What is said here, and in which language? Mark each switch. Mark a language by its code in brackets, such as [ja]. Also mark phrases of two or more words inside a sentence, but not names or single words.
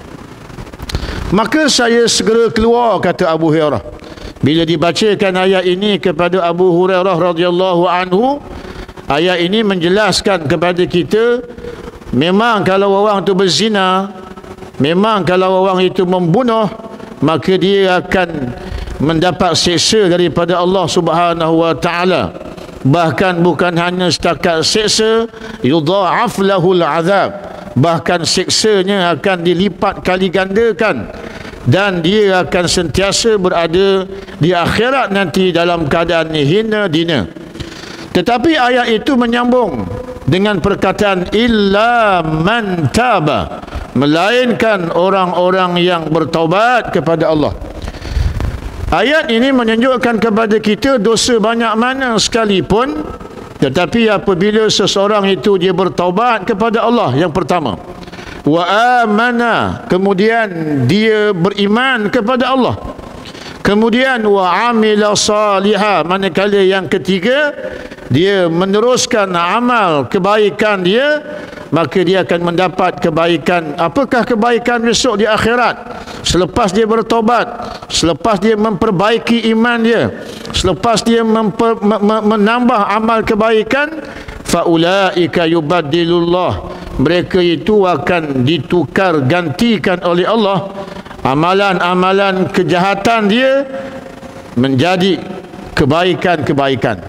[ms] Maka saya segera keluar, kata Abu Hurairah. Bila dibacakan ayat ini kepada Abu Hurairah [ar] رضي الله عنه, [ms] ayat ini menjelaskan kepada kita, memang kalau orang itu berzina, memang kalau orang itu membunuh, maka dia akan mendapat seksa daripada Allah [ar] سبحانه وتعالى. [ms] Bahkan bukan hanya setakat seksa, [ar] يضاعف له العذاب, [ms] bahkan seksanya akan dilipat kali gandakan, dan dia akan sentiasa berada di akhirat nanti dalam keadaan hina dina. Tetapi ayat itu menyambung dengan perkataan [ar] إلا من تاب, [ms] melainkan orang-orang yang bertaubat kepada Allah. Ayat ini menunjukkan kepada kita dosa banyak mana sekalipun, tetapi apabila seseorang itu dia bertaubat kepada Allah, yang pertama, [ar] وآمن, [ms] kemudian dia beriman kepada Allah, kemudian [ar] وعمل صالحا, [ms] manakala yang ketiga dia meneruskan amal kebaikan dia, maka dia akan mendapat kebaikan. Apakah kebaikan besok di akhirat? Selepas dia bertobat, selepas dia memperbaiki iman dia, selepas dia menambah amal kebaikan, [ar] فأولئك يبدل الله, [ms] mereka itu akan ditukar gantikan oleh Allah amalan-amalan kejahatan dia menjadi kebaikan-kebaikan.